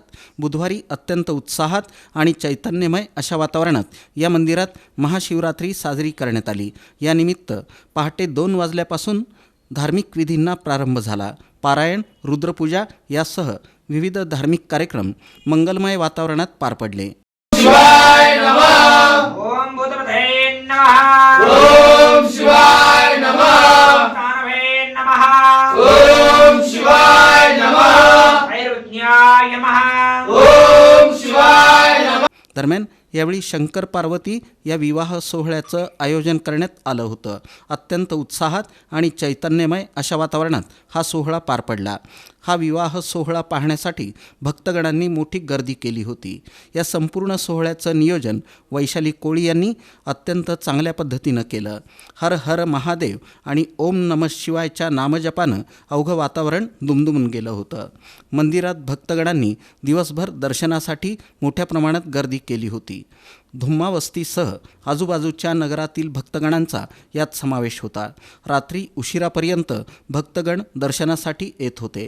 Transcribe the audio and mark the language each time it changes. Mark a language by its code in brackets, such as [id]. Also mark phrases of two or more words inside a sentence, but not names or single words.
[mr] बुधवारी अत्यंत उत्साहात आणि चैतन्यमय अशा वातावरणात या मंदिरात महाशिवरात्री साजरी करण्यात आली। या निमित्त पहाटे 2 वाजल्यापासून धार्मिक विधींना प्रारंभ झाला। पारायण, रुद्रपूजा यासह विविध धार्मिक कार्यक्रम मंगलमय वातावरणात पार पडले। [sa] शिवाय नमः। ओम भूतपते नमः। ओम शिवाय नमः। तानवे नमः। ओम शिवाय नमः। भैरवज्ञाय नमः। ओम शिवाय नमः। [mr] दरम्यान यावेळी शंकर पार्वती या विवाह सोहळ्याचं आयोजन करण्यात आलं होतं। अत्यंत उत्साहात आणि चैतन्यमय अशा वातावरणात हा सोहळा पार पडला। हा विवाह सोहळा पाहण्यासाठी भक्तगणांनी मोठी गर्दी केली होती। या संपूर्ण सोहळ्याचं नियोजन वैशाली कोळी यांनी अत्यंत चांगल्या पद्धतीनं केलं। हर हर महादेव आणि ओम नमः शिवायच्या नामजपानं अवघं वातावरण दुमदुमून गेलं होतं। मंदिरात भक्तगणांनी दिवसभर दर्शनासाठी मोठ्या प्रमाणात गर्दी केली होती। धुम्मावस्तीसह आजूबाजूच्या नगरातील भक्तगणांचा यात समावेश होता। रात्री उशिरापर्यंत भक्तगण दर्शनासाठी येत होते।